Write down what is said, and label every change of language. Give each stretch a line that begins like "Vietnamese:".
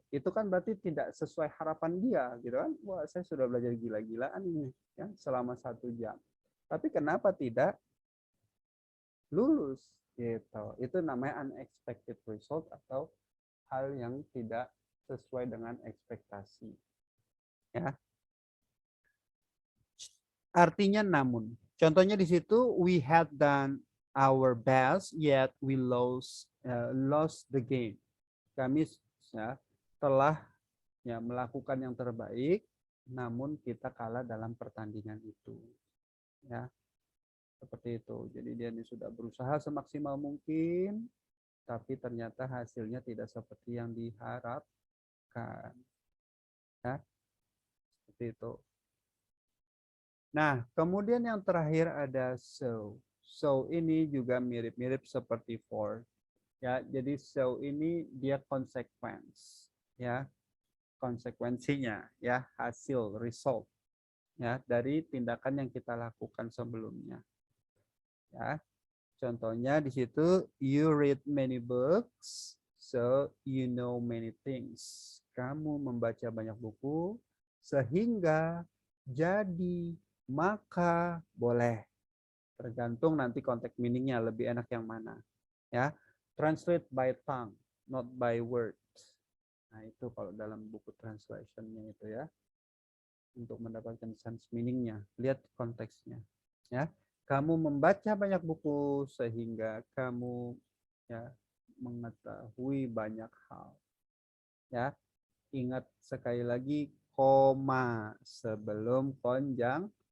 Indonesian: Itu kan berarti tidak sesuai harapan dia, gitu kan? Wah, saya sudah belajar gila-gilaan ini, ya, selama 1 jam. Tapi kenapa tidak lulus? Gitu. Itu namanya unexpected result atau hal yang tidak sesuai dengan ekspektasi. Ya. Artinya namun.
English: Contohnya di situ, we had done our best, yet we lost the game.
Indonesian: Kami ya, telah ya melakukan yang terbaik, namun kita kalah dalam pertandingan itu. Ya, seperti itu. Jadi dia sudah berusaha semaksimal mungkin, tapi ternyata hasilnya tidak seperti yang diharapkan. Ya, seperti itu. Nah, kemudian yang terakhir ada so. So ini juga mirip-mirip seperti for. Ya, jadi so ini dia consequence. Ya, konsekuensinya ya, hasil result ya dari tindakan yang kita lakukan sebelumnya. Ya.
English: Contohnya di situ you read many books so you know many things.
Indonesian: Kamu membaca banyak buku sehingga jadi maka boleh. Tergantung nanti konteks meaningnya lebih enak yang mana. Ya.
English: Translate by tongue, not by words.
Indonesian: Nah, itu kalau dalam buku translationnya itu ya. Untuk mendapatkan sense meaningnya, lihat konteksnya. Ya, kamu membaca banyak buku sehingga kamu ya mengetahui banyak hal. Ya, ingat sekali lagi koma sebelum konjungsi.